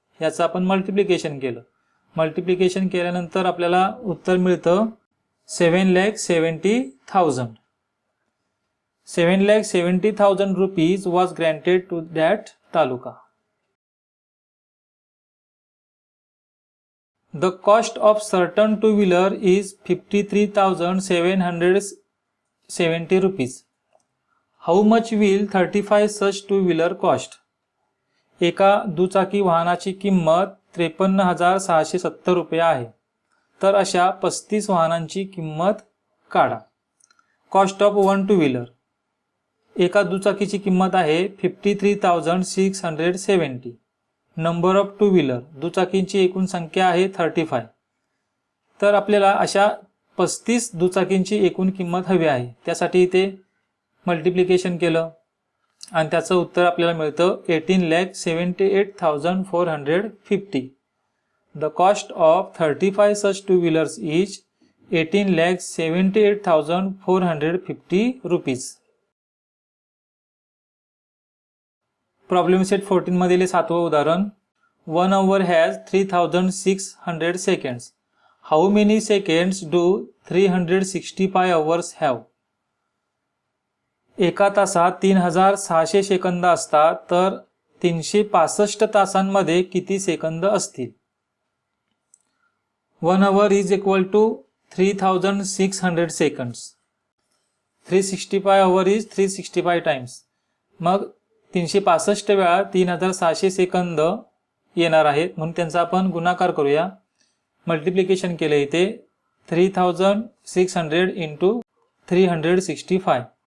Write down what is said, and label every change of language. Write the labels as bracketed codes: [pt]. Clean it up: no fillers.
[mr] याचं आपण मल्टिप्लिकेशन केलं. मल्टिप्लिकेशन केल्यानंतर आपल्याला उत्तर मिळतं 7,70,000. [en] 7,70,000 rupees was granted to that taluka. The cost of certain two-wheeler is 53,770 rupees. How much will 35 such two-wheeler cost? [mr] एका दुचाकी वाहनाची किंमत 53,670 रुपये आहे. तर अशा 35 वाहनांची किंमत काढा. [en] Cost of one two wheeler. [mr] एका दुचाकीची किंमत आहे 53,670. [en] Number of two wheeler. [mr] दुचाकींची एकूण संख्या आहे 35. तर आपल्याला अशा 35 दुचाकींची एकूण किंमत हवी आहे. त्यासाठी इथे मल्टिप्लिकेशन केलं आणि त्याचं उत्तर आपल्याला मिळतं 18,78,450. [en] The cost of 35 such two wheelers is 18,78,450 rupees. [mr] Problem set 14 मधील 7वं उदाहरण. [en] 1 hour has 3,600 seconds. How many seconds do 365 hours have? [mr] एका तासात 3,600 सेकंद असतात. तर 365 तासांमध्ये किती सेकंद असतील. [en] 1 hour is equal to 3,600 seconds. 365 hour is 365 times. [mr] मग 365 वेळा 3,600 सेकंद येणार आहेत. म्हणून त्यांचा आपण गुणाकार करूया. मल्टिप्लिकेशन केले इथे 3,600 इंटू 365.